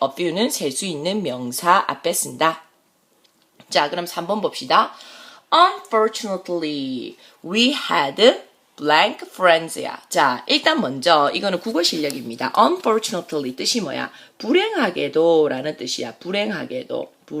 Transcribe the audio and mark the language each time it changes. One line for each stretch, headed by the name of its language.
Korean: a few는 셀 수 있는 명사 앞에 쓴다. 자, 그럼 3번 봅시다.
English: Unfortunately, we had blank friends야.
Korean: 자, 일단 먼저 이거는 국어 실력입니다. Unfortunately 뜻이 뭐야? 불행하게도 라는 뜻이야. 불행하게도.